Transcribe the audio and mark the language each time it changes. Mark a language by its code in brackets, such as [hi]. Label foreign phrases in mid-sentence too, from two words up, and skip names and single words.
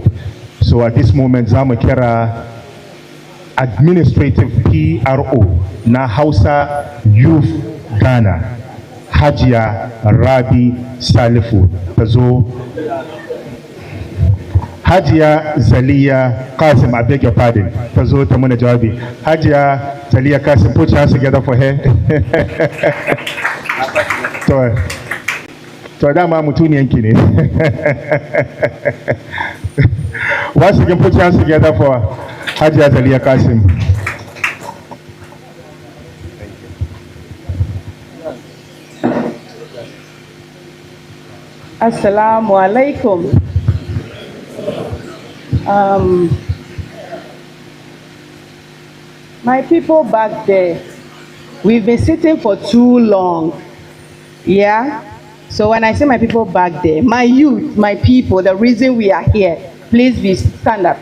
[en] So at this moment, Zamakera Administrative PRO na Hausa Youth Ghana, Hajia Rabi Salifu, tazo Hajia Zalia Qasim, I beg your pardon, [ha] tazo tamuna jawabi. Hajia Zalia Qasim, [en] put your hands together for her. [ha] To dama mutuniyanki ne. [en] Once again, put your hands together for Hajia Zalia Qasim. [ar] السلام عليكم. [en] My people back there, we've been sitting for too long. Yeah? So when I say my people back there, my youth, my people, the reason we are here, please stand up.